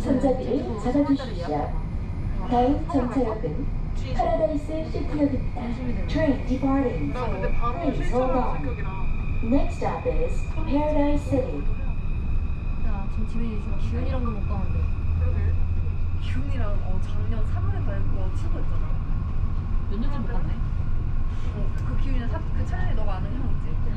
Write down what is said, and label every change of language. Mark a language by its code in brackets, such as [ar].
[ko] 손잡이를 잡아주십시오. 다음 정차역은 파라다이스 시티역입니다. [en] Train departing. Please hold on. Next stop is Paradise City. [ko] 야 지금 집에 있으면 기훈이랑도 못 가는데. 기훈이랑 작년 3월에 가고 친구였잖아. 몇 년째 못 갔네. 그 기훈이랑 그 차라리 너가 아는 형 있지?